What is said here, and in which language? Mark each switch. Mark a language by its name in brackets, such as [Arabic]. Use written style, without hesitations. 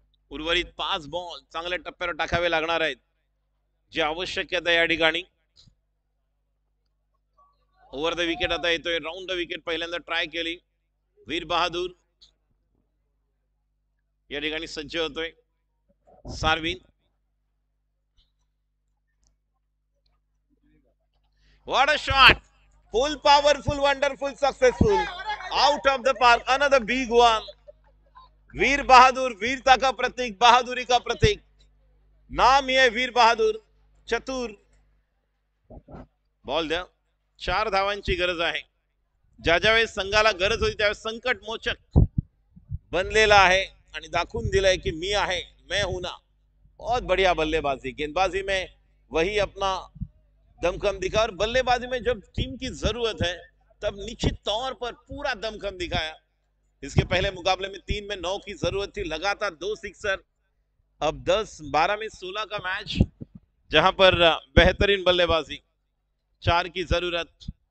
[Marathi] उर्वरित 5 बॉल चांगल्या टप्प्यावर टाकावे लागणार आहेत, जी आवश्यकता या ठिकाणी. ओव्हर द विकेट आता येतोय. राऊंड द विकेट पहिल्यांदा ट्राय केली. वीर बहादूर या ठिकाणी सज्ज होतोय. [English] सार्विन, what a shot! Full powerful, wonderful, successful. Out of the park, another big one. [Hindi] वीर बहादुर, वीरता का प्रतीक, बहादुरी का प्रतीक. नाम ही है वीर बहादुर. चतुर. [Marathi] बॉल द्या. 4 धावांची गरज आहे. ज्या ज्यावेळेस संघाला गरज होती त्यावेळेस संकट मोचक बनलेला आहे आणि दाखवून दिलंय की मी आहे, [Hindi] मैं हूं ना. बहुत बढ़िया बल्लेबाजी. गेंदबाजी में वही अपना दमखम दिखा और बल्लेबाजी में जब टीम की जरूरत है तब निश्चित तौर पर पूरा दमखम दिखाया. इसके पहले मुकाबले में 3 में 9 की जरूरत थी, लगातार 2 सिक्सर. अब 10-12 में 16 का मैच जहां पर बेहतरीन बल्लेबाजी, 4 की जरूरत.